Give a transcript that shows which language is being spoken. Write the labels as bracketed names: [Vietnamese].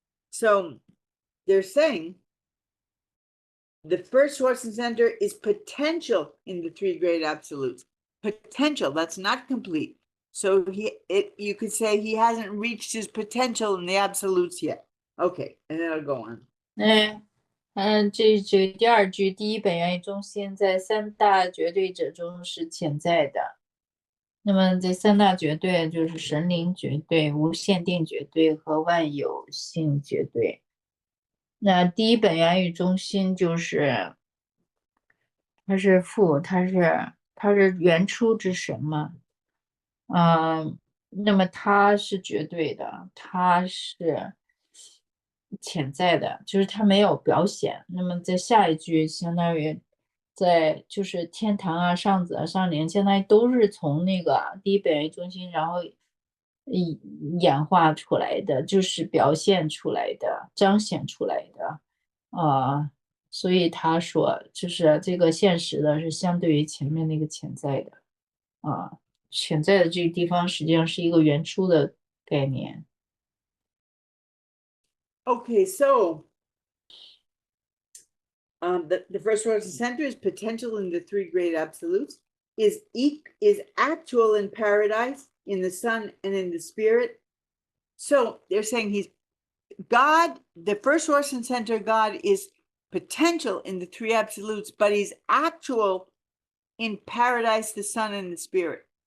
[English] So they're saying the first source and center is potential in the three great absolutes. Potential, that's not complete. So you could say he hasn't reached his potential in the absolutes yet. Okay, and then I'll go on. [Chinese] 这第二句，第一本源与中心在三大绝对者中是潜在的。那么这三大绝对就是神灵绝对、无限定绝对和万有性绝对。那第一本源与中心就是它是父，它是原初之神嘛。那么它是绝对的，它是潜在的，就是它没有表现。那么在下一句相当于在就是天堂啊、上子啊、上灵，相当于都是从那个第一本源中心，然后演化出来的，就是表现出来的、彰显出来的。所以他说，就是这个现实的是相对于前面那个潜在的。潜在的这个地方实际上是一个原初的概念。 [English] Okay, so the first source and center is potential in the three great absolutes, is actual in paradise, in the Son, and in the Spirit. So they're saying he's God, the first source and center God is potential in the three absolutes, but he's actual in paradise, the Son, and the Spirit.